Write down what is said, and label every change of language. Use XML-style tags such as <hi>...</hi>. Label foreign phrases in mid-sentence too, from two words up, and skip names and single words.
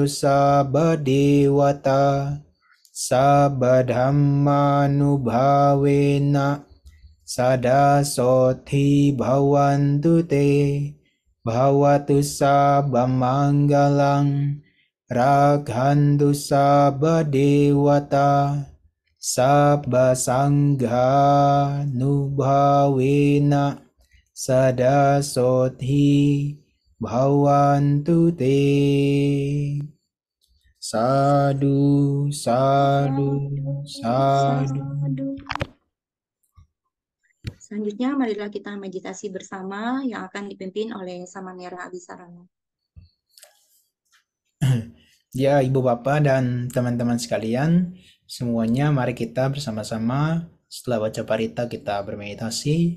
<pi>sabba dewata sabba dhammanubhavena sadasothi bhavantu te bhavatu sabbamanggalang rakhantu sabba dewata sabba sangha nubhavena sadasothi bhavantu te. Sadu, sadu, sadu.</pi> <id>Selanjutnya, marilah kita meditasi bersama yang akan dipimpin oleh Samanera Abisarana. Ya, Ibu Bapak dan teman-teman sekalian, semuanya mari kita bersama-sama setelah baca parita kita bermeditasi.</id>